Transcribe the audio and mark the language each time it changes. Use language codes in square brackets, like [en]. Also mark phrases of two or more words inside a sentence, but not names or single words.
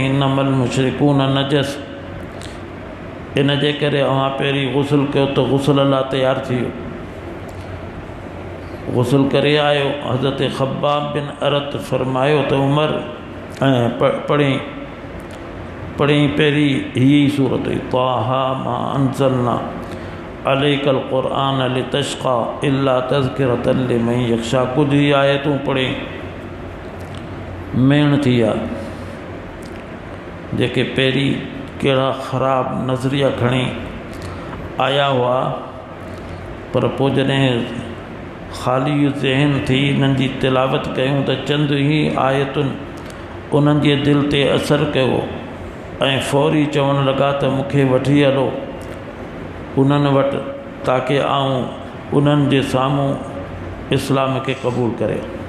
[ar] إنما المشركون نجس, [sd] इन जे करे अवां पहिरीं गुस्ल कयो त गुस्ल लाइ तयारु थी वियो। गुस्ल करे आयो। हज़रत ख़ब्बाब बिन अरत फरमायो त उमर पढ़ी पहिरीं हीअ ई सूरत हुई, [ar] طه ما أنزلنا عليك القرآن لتشقى إلا تذكرة لمن يخشى. [sd] कुझु ई आयतूं पढ़ी मेण थी विया, जेके पहिरीं कहिड़ा ख़राब नज़रिया खणी आया हुआ, पर पोइ जॾहिं ख़ाली ज़हन थी इन्हनि जी तिलावत कयूं त चंद ई आयतुनि उन्हनि जे दिलि ते असरु कयो ऐं फौरी चवणु लॻा त मूंखे वठी हलो उन्हनि वटि, ताकी आऊं उन्हनि जे साम्हूं इस्लाम खे क़बूल करे।